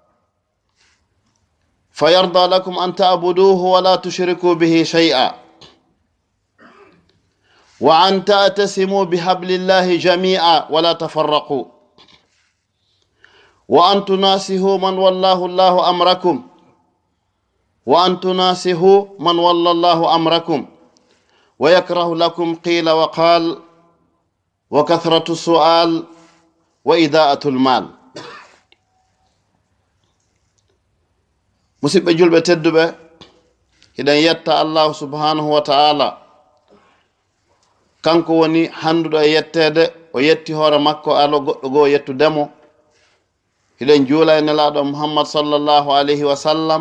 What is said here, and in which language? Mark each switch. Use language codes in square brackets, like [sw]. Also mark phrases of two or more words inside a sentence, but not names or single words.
[ar] فيرضى لكم أن تعبدوه ولا تشركوا به شيئا، وأن تعتصموا بحبل الله جميعا ولا تفرقوا، وأن تناصحوا من والله الله أمركم، وأن تناصحوا من والله الله أمركم، ويكره لكم قيل وقال وكثرة السؤال وإضاءة المال. [ff] musidɓe julɓe tedduɓe, hiɗen yetta [ar] الله سبحانه وتعالى, [ff] kanko woni handuɗo e yettede. O yetti hoore makko alo goɗɗo goo yettudemo. hiɗen juula e nelaɗo muhammad [ar] صلى الله عليه وسلم.